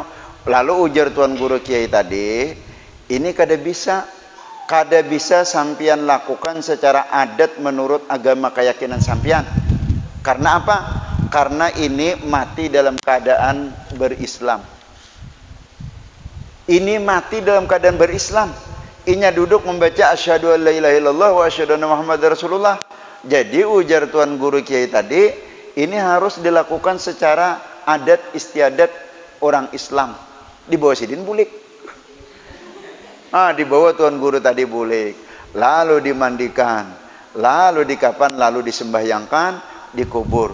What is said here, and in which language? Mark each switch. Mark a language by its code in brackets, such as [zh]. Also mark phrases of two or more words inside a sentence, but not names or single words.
[bjn] Lalu ujar tuan guru kiai tadi, ini kada bisa sampian lakukan secara adat menurut agama keyakinan sampian. Karena apa? Karena ini mati dalam keadaan berislam. Ini mati dalam keadaan berislam. Inya duduk membaca [ar] أشهد أن لا إله إلا الله وأشهد أن محمدا رسول الله. [bjn] Jadi ujar tuan guru kiai tadi, ini harus dilakukan secara adat istiadat orang Islam. Dibawa sidin bulik. Dibawa tuan guru tadi bulik. Lalu dimandikan, lalu dikapan, lalu disembahyangkan, dikubur.